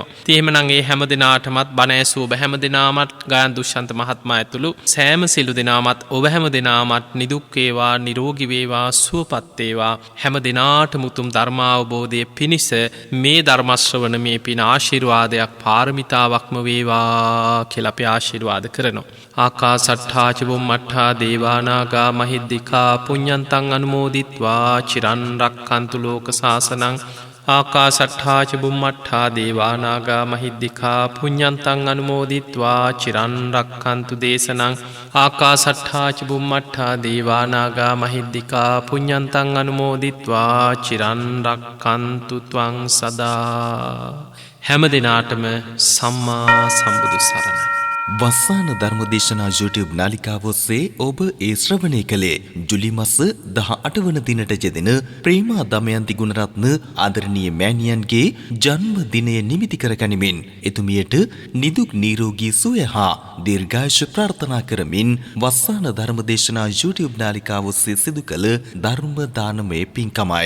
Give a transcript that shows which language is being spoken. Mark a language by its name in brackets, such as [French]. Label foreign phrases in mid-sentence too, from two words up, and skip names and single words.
[Sinhala] ඉතින් එහෙමනම් ඒ හැම දෙනාටමත් බණ ඇසූ ඔබ හැම දෙනාමත් ගායන දුෂ්‍යන්ත මහත්මයා ඇතුළු සෑම සිළු දෙනාමත් ඔබ හැම දෙනාමත් නිදුක් වේවා, නිරෝගී වේවා, සුවපත් වේවා. හැම දෙනාටම උතුම් ධර්මාවබෝධය පිණිස මේ ධර්ම ශ්‍රවණ මේ පින ආශිර්වාදයක් පාරමිතාවක්ම වේවා කියලා අපි ආශිර්වාද කරනවා. [Pali] ආකාසට්ඨා ච බුම්මට්ඨා දේවා නාග මහිද්దికා පුඤ්ඤන්තං අනුමෝදිත්වා චිරන් රක්ඛන්තු ලෝක සාසනං. ආකාසට්ඨා ච බුම්මට්ඨා දේවා නාග මහිද්దికා පුඤ්ඤන්තං අනුමෝදිත්වා චිරන් රක්ඛන්තු දේශනං. ආකාසට්ඨා ච බුම්මට්ඨා දේවා නාග මහිද්దికා පුඤ්ඤන්තං අනුමෝදිත්වා චිරන් රක්ඛන්තු ත්වං සදා. [Sinhala] හැම දිනාටම සම්මා සම්බුදු සරණයි. වස්සාන ධර්මදේශනා YouTube නාලිකාව ඔස්සේ ඔබ ඒ ශ්‍රවණය කළේ ජුලි මාස 18 වන දිනට යෙදෙන ප්‍රේමා දමයන්ති ගුණරත්න ආදරණීය මෑණියන්ගේ ජන්ම දිනය නිමිති කරගනිමින් එතුමියට නිදුක් නිරෝගී සුවය හා දීර්ඝායුෂ ප්‍රාර්ථනා කරමින් වස්සාන ධර්මදේශනා YouTube නාලිකාව ඔස්සේ සිදු කළ ධර්ම දානමය පින්කමයි.